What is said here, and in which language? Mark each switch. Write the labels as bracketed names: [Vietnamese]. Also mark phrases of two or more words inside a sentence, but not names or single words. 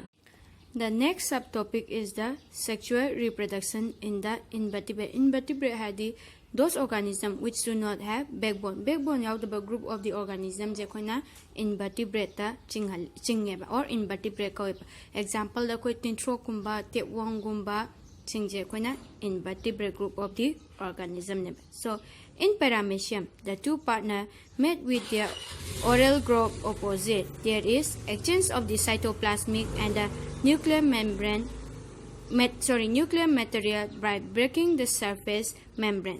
[English] The next subtopic is the sexual reproduction in the invertebrate. Invertebrate hadi those organisms which do not have backbone. Backbone yaudaba group of the organisms [Manipuri] jekoina invertebrate ta chingeba [English] or invertebrate koiba. [Manipuri] Example da koi tintro kumba, tapeworm gumba chingje koina invertebrate [English] group of the organism. So in paramecium, the two partners met with their oral group opposite. There is exchange of the cytoplasmic and the nuclear membrane, nuclear material by breaking the surface membrane.